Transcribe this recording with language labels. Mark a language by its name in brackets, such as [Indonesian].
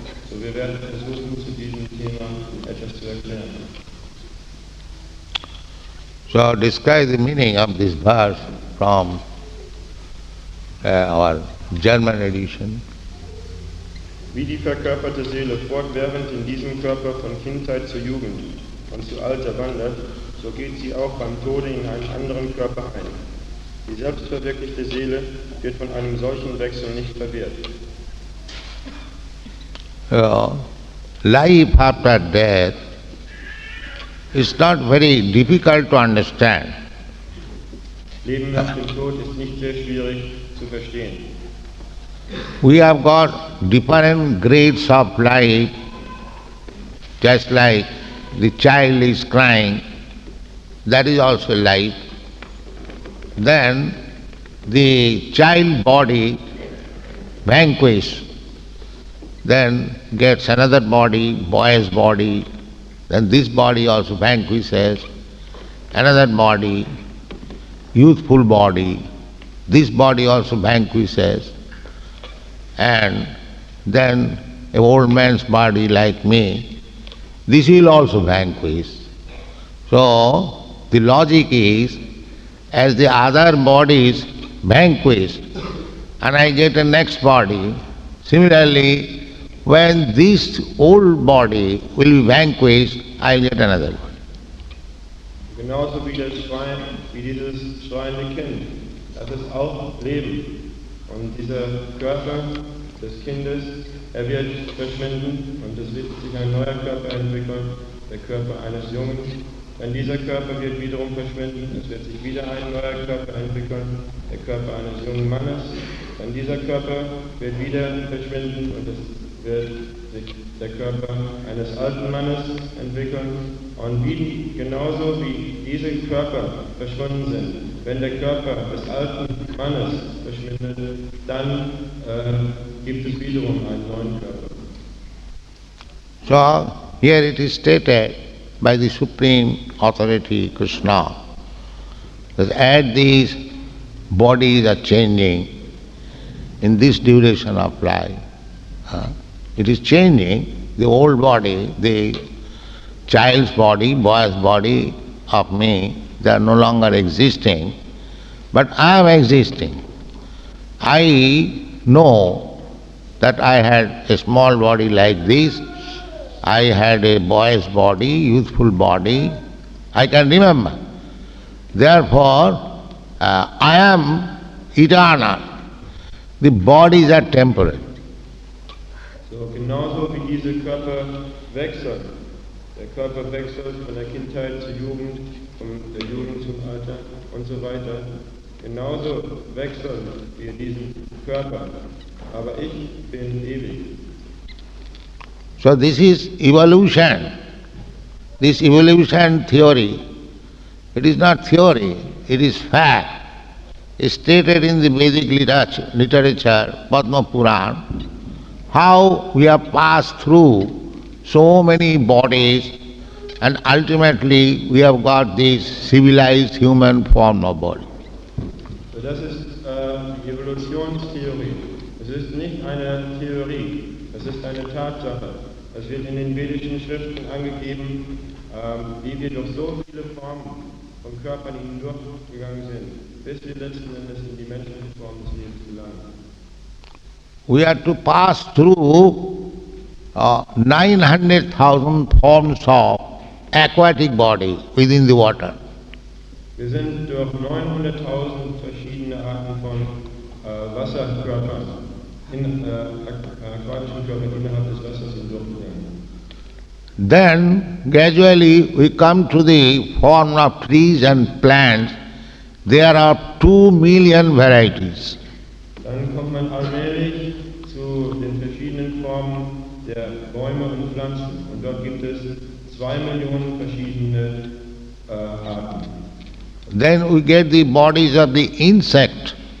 [German] So, wir werden versuchen, zu diesem Thema etwas zu erklären. [English] So, describe the meaning of this verse from our German edition. [German] Wie die verkörperte Seele fortwährend in diesem Körper von Kindheit zur Jugend und zu Alter wandert, so geht sie auch beim Tode in einen anderen Körper ein. Die selbstverwirklichte Seele wird von einem solchen Wechsel nicht verwehrt. [English] Life after death is not very difficult to understand. [German] Leben nach dem Tod ist nicht sehr schwierig zu verstehen. [English] We have got different grades of life, just like the child is crying, that is also life. Then the child body vanquished, then gets another body, boy's body, then this body also vanquishes, another body, youthful body, this body also vanquishes, and then an old man's body like me, this will also vanquish. So the logic is, as the other bodies vanquish and I get a next body, similarly when this old body will be vanquished, I will get another body. [German] Genauso wie das Schwein, wie dieses schreiende Kind, das ist auch Leben. Und dieser Körper des Kindes, er wird verschwinden und es wird sich ein neuer Körper entwickeln, der Körper eines Jungen. Dann dieser Körper wird wiederum verschwinden, es wird sich wieder ein neuer Körper entwickeln, der Körper eines jungen Mannes. Dann dieser Körper wird wieder verschwinden und es wird sich der Körper eines alten Mannes entwickeln. Und genauso wie diese Körper verschwunden sind, wenn der Körper des alten Mannes verschwindet, dann gibt es wiederum einen neuen Körper. [English] So here it is stated by the Supreme Authority Krishna that as these bodies are changing in this duration of life, it is changing. The old body, the child's body, boy's body of me, they are no longer existing, but I am existing. I know that I had a small body like this, I had a boy's body, youthful body, I can remember. Therefore, I am eternal. The bodies are temporary. [German] So, genauso wie diese Körper wechseln. Der Körper wechselt von der Kindheit zur Jugend, von der Jugend zum Alter und so weiter. Genauso wechseln wir diesen Körper. Aber ich bin ewig. [English] So this is evolution. This evolution theory, it is not theory, it is fact. It's stated in the Vedic literature, Padma Puran, how we have passed through so many bodies and ultimately we have got this civilized human form of body. [German] So das ist die Evolutionstheorie. Es ist nicht eine Theorie, es ist eine Tatsache. Es wird in den vedischen Schriften angegeben, wie wir durch so viele Formen von Körpern hindurchgegangen sind, bis wir letzten Endes in die menschliche Form des Lebens gelangen. [English] We have to pass through 900,000 forms of aquatic body within the water. [German] Wir sind durch 900.000 verschiedene Arten von Wasserkörpern, aquatischen Körpern innerhalb des Wassers hindurchgegangen. [English] Then gradually we come to the form of trees and plants. There are 2 million varieties. [German] Dann kommt man allmählich zu den verschiedenen Formen der Bäume und Pflanzen. Und dort gibt es 2 Millionen verschiedene Arten. [English] Then we get the bodies of the insect.